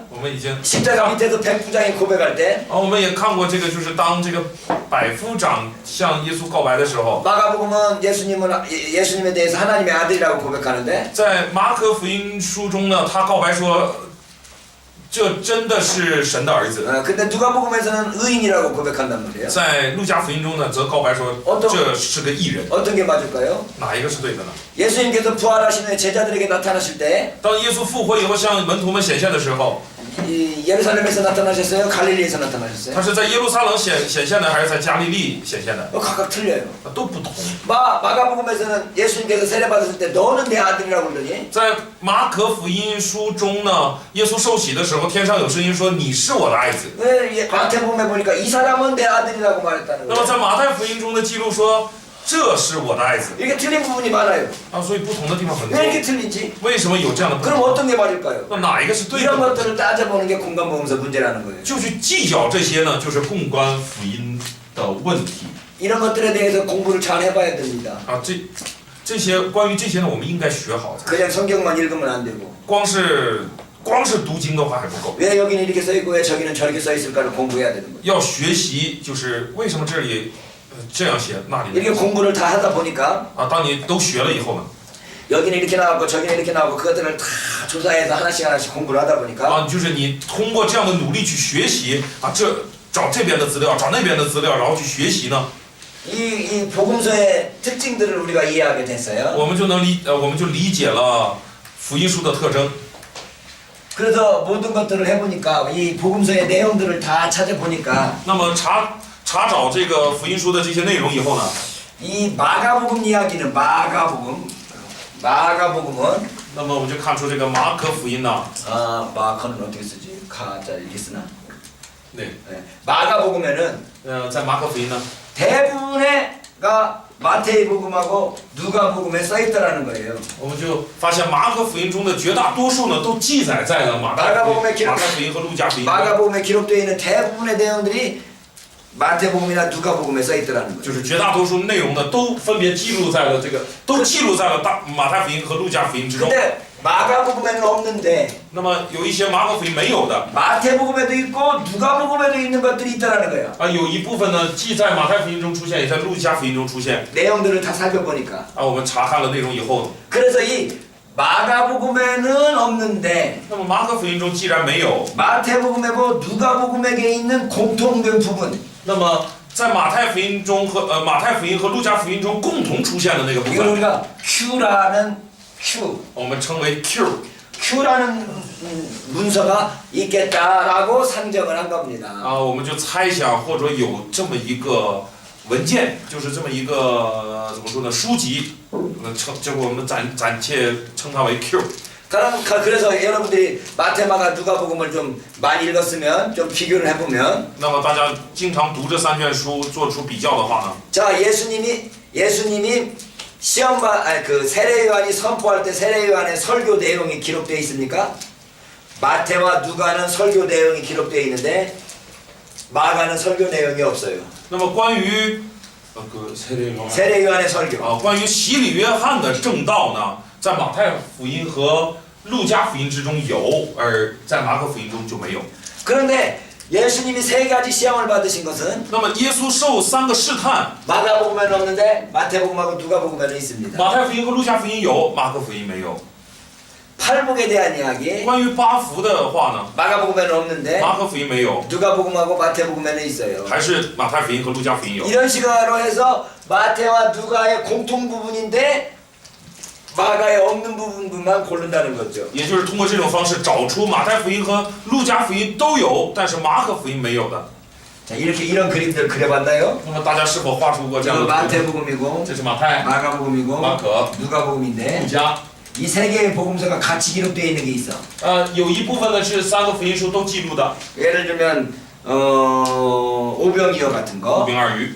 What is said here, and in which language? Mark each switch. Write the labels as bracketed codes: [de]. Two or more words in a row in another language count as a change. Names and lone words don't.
[zh] 我们已经 [ko] 십자가 밑에서 백부장이 고백할 때 [zh] 我们也看过这个，就是当这个百夫长向耶稣告白的时候， [ko] 마가복음은 예수님에 대해서 하나님의 아들이라고 고백하는데 [zh] 在马可福音书中呢，他告白说，这真的是神的儿子。 [ko] 근데 누가복음에서는 의인이라고 고백한단 말이에요. [zh] 在路加福音中呢，则告白说这是个义人。 [ko] 어떤 게 맞을까요? [zh] 哪一个是对的呢？ [ko] 예수님께서 부활하신 후에 제자들에게 나타나실 때 [zh] 当耶稣复活以后向门徒们显现的时候， [ko] 이 예루살렘에서 나타나셨어요? 갈릴리에서 나타나셨어요? [zh] 他是在耶路撒冷显现的，还是在加利利显现的？ [ko] 각각 틀려요. [zh] 都不同。 [ko] 마가복음에서는 예수님께서 세례 받았을 때 너는 내 아들이라고 그러더니 [zh] 在马可福音书中呢，耶稣受洗的时候，天上有声音说：“你是我的爱子。 [ko] 마태복음에 보니까 이 사람은 내 아들이라고 말했다는 [zh] 那么 [ko] 거예요. [zh] 在马太福音中的记录说：“这是我的爱子。 [ko] 이렇게 틀린 부분이 많아요. [zh] 所以不同的地方很多 [ko] 왜 。 이렇게 틀린지? [zh] 为什么有这样的不 [ko] 그럼 [zh] 同？ [ko] 어떤 게 맞을까요? [zh] 那哪一个是对 [ko] 이런 [zh] 的？ [ko] 것들을 따져보는 게 공간보험서 문제라는 거예요. [zh] 就去计较这些呢，就是共观福音的问题 [ko] 이런 것들에 대해서 공부를 잘 해봐야 됩니다. [zh] 这些关于这些呢，我们应该学好。 [ko] 그냥 성경만 읽으면 안 되고 [zh] 光是读经的话还不够， [ko] 왜 여기는 이렇게 써 있고 왜 저기는 저렇게 써 있을까를 공부해야 되는 거예요. [zh] 要学习就是为什么这里这样写，那里 [ko] 이렇게 공부를 다 하다 보니까 [zh] 当你都学了以后呢， [ko] 여기는 이렇게 나왔고 저기는 이렇게 나왔고 그것들을 다 조사해서 하나씩 공부를 하다 보니까 [zh] 就是你通过这样的努力去学习找这边的资料，找那边的资料，然后去学习呢， [ko] 이 복음서의 특징들을 우리가 이해하게 됐어요. [zh] 我们就理解了福音书的特征。 [ko] 그래서 모든 것들을 해보니까 이 복음서의 내용들을 다 찾아보니까 [zh] 那么查找这个福音书的这些内容以后呢， [ko] 이 마가복음 이야기는 마가복음은 [zh] 那么我们就看出这个马可福音呢， [ko] 마커는 어떻게 쓰지? 가자 이렇게 쓰나? 네， 마가복음에는 [zh] 在马可福音呢， [ko] 대부분의가 마태복음하고 누가복음에 써 있다라는 거예요. [zh] 我们就发现马可福音中的绝大多数呢，都记载在了马太福音和路加福音。 [ko] 마가복음에 기록되어 있는 대부분의 내용들이 마태복음이나 누가복음에 써 있더라는 거예요. [zh] 就是绝大多数内容呢，都分别记录在了都记录在了马太福音和路加福音之中。 [ko] 근데 마가복음에는 없는데 [zh] 那么有一些马可福音没有的 [ko] 마태복음에도 있고 누가복음에도 있는 것들이 있다라는 거예요. [zh] 啊，有一部分呢，既在马太福音中出现，也在路加福音中出现。 [ko] 내용들을 다 살펴보니까 [zh] 啊，我们查看了内容以后， [ko] 그래서 이 마가복음에는 없는데 [zh] 那么马可福音中既然没有， [ko] 마태복음하고 누가복음에게 있는 공통된 부분 [zh] 那么在马太福音中和马太福音和路加福音中共同出现的那个部 [ko] 이걸 [zh] 分， [ko] 우리가 Q라는 Q [zh] 我们称为 Q。 [ko] Q라는 문서가 있겠다라고 상정을 한 겁니다. [zh] 啊，我们就猜想或者有这么一个文件，就是这么一个怎么说呢，书籍，这我们暂且称它为 Q。 [ko] 그래서 여러분들이 마태마가 누가복음을 좀 많이 읽었으면 좀 비교를 해보면 [zh] 那么大家经常读这三卷书，做出比较的话呢， [ko] 자 예수님이 그 세례요한이 선포할 때 세례요한의 설교 내용이 기록되어 있습니까? 마태와 누가는 설교 내용이 되어 있는데 마가는 설교 내용이 없어요. [zh] 那么关于 [ko] 세례요한의 설교. [zh] 关于洗礼约翰的正道呢，在马太福音和路加福音之中有，而在马可福音中就没有。 [ko] 그런데 예수님이 세 가지 시험을 받으신 것은 [zh] 那么耶稣受三个试探， [ko] 마가복음에는 없는데 마태복음하고 누가복음에는 있습니다. [zh] 马太福音和路加福音有，马可福音没有。 [ko] 팔복에 대한 이야기 [zh] 关于八福的话呢， [ko] 마가복음에는 없는데 [zh] 马可福音没有， [ko] 누가복음하고 마태복음에는 있어요. [zh] 还是马太福音和路加福音有。 [ko] 이런 식으로 해서 마태와 누가의 공통 부분인데 마가에 없는 부분만 고른다는 거죠. [zh] 也就是通过这种方式找出马太福音和路加福音都有，但是马可福音没有的。 [ko] 자, 이런 그림들 그려봤나요? [zh] 那么大家是否画出过这样 [ko] 이거 [zh] 的图？ [ko] 마태복음이고 [zh] 这是马太、 [ko] 마가복음이고 [zh] 马可、 [ko] 누가복음인데 [zh] 路加。 [ko] 이 세 개의 복음서가 같이 기록되어 있는 게 있어. [zh] 有一部分呢是三个福音书都记录的， [ko] 예를 들면 오병이어 같은 [zh] 五 [ko] 거 [zh] 饼二鱼。